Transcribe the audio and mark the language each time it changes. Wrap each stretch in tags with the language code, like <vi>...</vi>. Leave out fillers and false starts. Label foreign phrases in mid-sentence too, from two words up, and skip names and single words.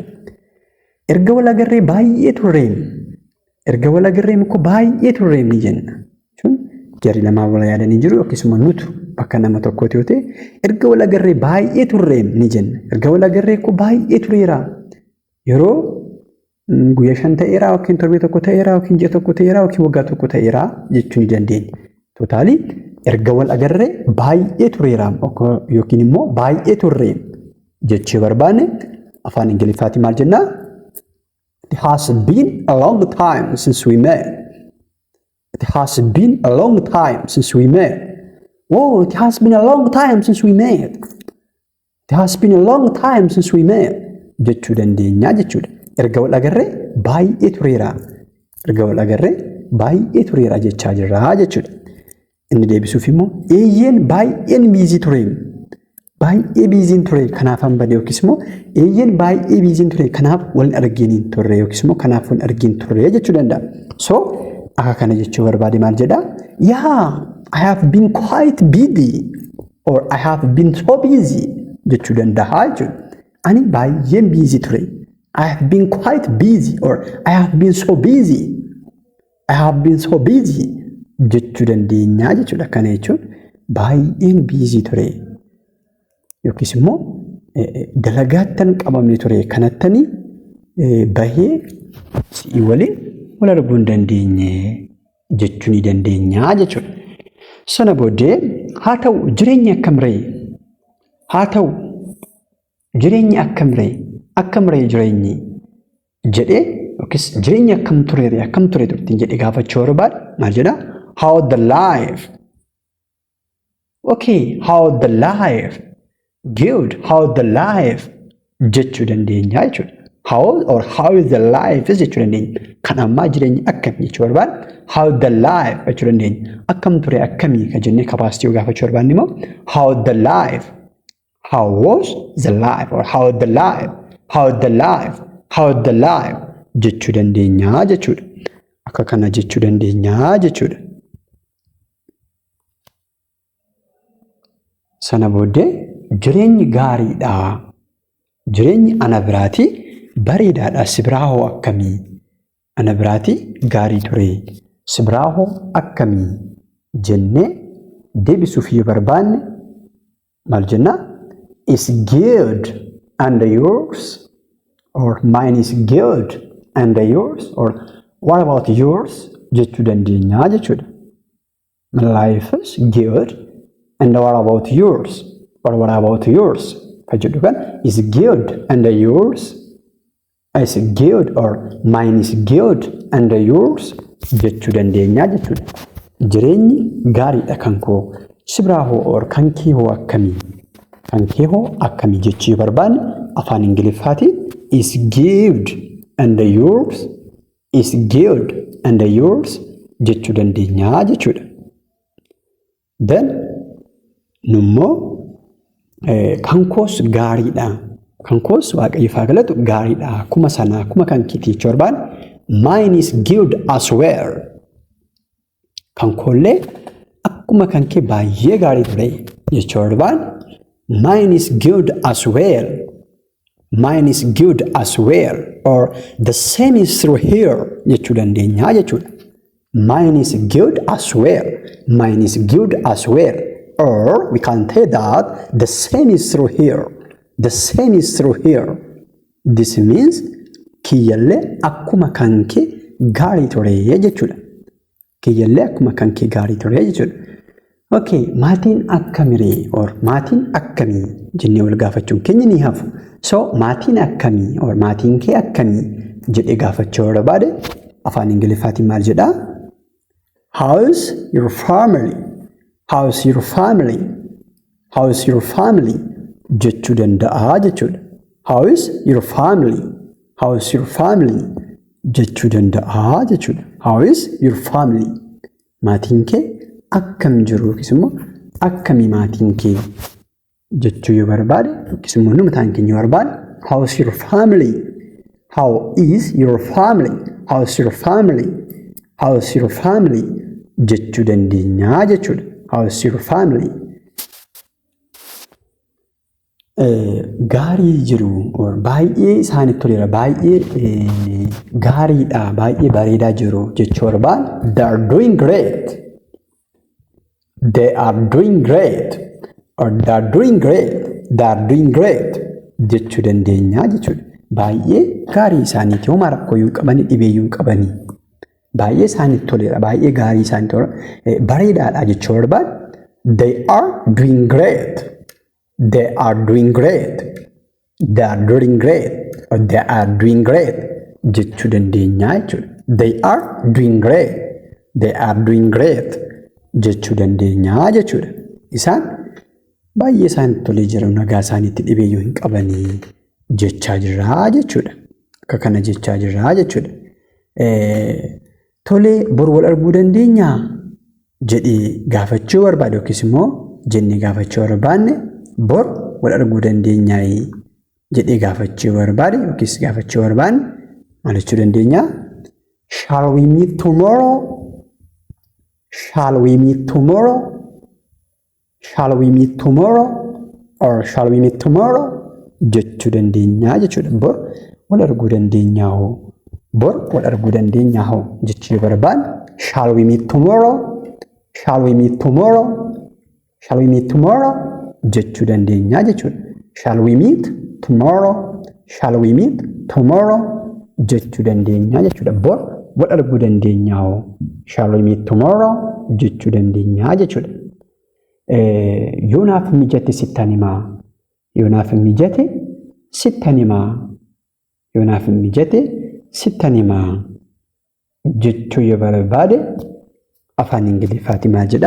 <om>Erga wal agarree baay'ee turreem. Erga wal agarreem ko baay'ee turreem ni jenna. Jarri lamaa wal yaadanii jiru akkasuma nutu bakka nama tokkooti yoo ta'e erga wal agarree baay'ee turreem ni jenna. Erga wal agarree ko baay'ee tureera. Yeroo guyyaa 5 ta'eera yookiin torbee tokko ta'eera yookiin ji'a tokko ta'eera yookiin waggaa tokko ta'eera jechuu ni dandeenya. Totaalii erga wal agarree baay'ee tureera yookiin immoo baay'ee turreem jechuu barbaanne afaan Ingiliffaatiin maal jennaa?</om> <en>It has been a long time since we met. It has been a long time since we met. Oh, it has been a long time since we met. It has been a long time since we met.</en> <om>jechuu dandeenya jechuudha. Erga wal agarree baay'ee tureera. Erga wal agarree baay'ee tureera jechaa jirra jechuudha. Inni deebisuuf immoo eeyyeen baay'een biizii ture. Baay'ee biiziin ture kanaaf hambade yookiis immoo eeyyeen baay'ee biiziin ture kanaaf wal arginiin turre yookiis immoo kanaaf wal argin turre jechuu danda'a. So akka kana jechuu barbaade maal jedha?</om> <en>Yeah, I have been quite busy or I have been so busy</en> <om>jechuu danda'a jechuudha. Ani baay'een biizii ture.</om> <en>I have been quite busy or I have been so busy. I have been so busy</en> <om>jechuu dandeenya jechuudha. Kana jechuun baay'een biizii ture. Yookiis immoo dalagaattan qabamne ture kanattanii bahee si'i waliin wal arguu hin dandeenye jechuu ni dandeenya jechuudha. Sana booddee haa ta'u jireenya akkam ree? Haa ta'u jireenya akkam ree? Akkam ree jireenyi jedhee yookiis jireenya akkam ture ree? Akkam ture turtiin jedhee gaafachuu barbaade maal jedhaa?</om> <en>How the life? Okay, how the life? Good. How the life</en> <om>jechuu dandeenya jechuudha.</om> <en>How or how is the life</en> <om>jechuu dandeenya. Kan ammaa jireenya akkam jechuu barbaade</om> <en>how the life</en> <om>jechuu dandeenya. Akkam ture akkamii ka jennee kapaasitii gaafachuu barbaanne immoo how the life.</om> <en>How was the life or how the life. How the life. How the life</en> <om>jechuu dandeenya jechuudha. Akka kana jechuu dandeenya jechuudha. Sana booddee jireenyi gaariidha. Jireenyi ana biraatii bareedaadha. Si biraa hoo akkamii? Ana biraatii gaarii ture. Si biraa hoo akkamii? Jennee deebisuuf yoo barbaanne maal jennaa?</om> <en>It's good and yours or mine is good and yours or what about yours</en> <om>jechuu dandeenya jechuudha.</om> <en>My life is good and what about yours? Or what about yours?</en> <om>Kajedhu kan</om> <en>is good and yours is good or mine is good and yours</en> <om>jechuu dandeenya jechuudha. Jireenyi gaariidha kan koo si biraa hoo or kan kee hoo akkamii? Kan kee hoo akkamii jechuu barbaanne afaan Ingiliffaatiin</om> <en>is good and yours is good and yours</en> <om>jechuu dandeenya jechuudha. Then nummoo kan koos gaariidha. Kan koos waaqayyoof haa galatu gaariidha. Akkuma sana akkuma kan keetii jechuu barbaanne</om> <en>mine is good as well.</en> <om>Kan koollee akkuma kan kee baay'ee gaarii ture jechuu barbaanne</om> <en>mine is good as well. Mine is good as well or the same is through here</en> <om>jechuu dandeenya jechuudha.</om> <en>Mine is good as well. Mine is good as well. Or we can say that the same is through here. The same is through here. This means</en> <om>kiyyallee akkuma kan kee gaarii ture jechuudha. Kiyyallee akkuma kan kee gaarii ture jechuudha. Okay, maatiin akkamiree or maatiin akkamii jennee wal gaafachuun keenya ni hafu. So maatiin akkamii or maatiin kee akkamii jedhee gaafachuu barbaade afaan Ingiliffaatiin maal jedhaa?</om> <en>How's your family? How's your family? How's your family?</en> <om>jechuu danda'a jechuudha.</om> <en>How's your family? How's your family?</en> <om>jechuu danda'a jechuudha.</om> <en>How's your family?</en> <om>maatiin kee akkam jiru yookiis immoo akkamii maatiin kee jechuu yoo barbaade yookiis immoo nu mataan keenya yoo barbaade</om> <en>how's your family? How is your family? How's your family? How's your family?</en> <om>jechuu dandeenya jechuudha.</om> <en>How's your family?</en> <om>Gaarii jiru baay'ee isaanitti toleera, baay'ee gaariidha, baay'ee bareedaa jiru jechuu barbaade</om> <en>they are doing great. They are doing great or they are doing great. They are doing great</en> <om>jechuu dandeenya jechuudha. Baay'ee gaarii isaaniiti, homaa rakkoo yoo qabanii dhibee yoo qabanii baay'ee isaanitti toleera, baay'ee gaarii isaanitti toleera, bareedaadha jechuu barbaade</om> <en>they are doing great. They are doing great. They are doing great or they are doing great</en> <om>jechuu dandeenya jechuudha.</om> <en>They are doing great. They are doing great</en> <om>jechuu dandeenya jechuudha. Isaan baay'ee isaanitti tolee jiru, nagaa isaaniitti dhibee yoo hin qabanii jechaa jirra jechuudha. Akka kana jechaa jirra jechuudha. Tolee bor wal arguu dandeenya jedhee gaafachuu barbaade yookiis immoo jennee gaafachuu barbaanne bor wal arguu dandeenya jedhee gaafachuu barbaade yookiis gaafachuu barbaanne maal jechuu dandeenya?</om> <en>Shall we meet tomorrow? Shall we meet tomorrow? Shall we meet tomorrow? Or shall we meet tomorrow?</en> <om>jechuu dandeenya jechuudha. Bor wal arguu dandeenya hoo, bor wal arguu dandeenya hoo jechuu barbaanne</om> <en>shall we meet tomorrow? Shall we meet tomorrow? Shall we meet tomorrow?</en> <om>jechuu dandeenya jechuudha.</om> <en>Shall we meet tomorrow? Shall we meet tomorrow?</en> <om>jechuu dandeenya jechuudha. Bor wal arguu dandeenya hoo,</om> <en>shall we meet tomorrow?</en> <om>jechuu dandeenya jechuudha. Yoo naaf mijate sittan himaa, yoo naaf mijate sittan himaa, yoo naaf mijate sittan himaa jechuu yoo barbaade afaan Ingiliffaatiin maal jedha?</om>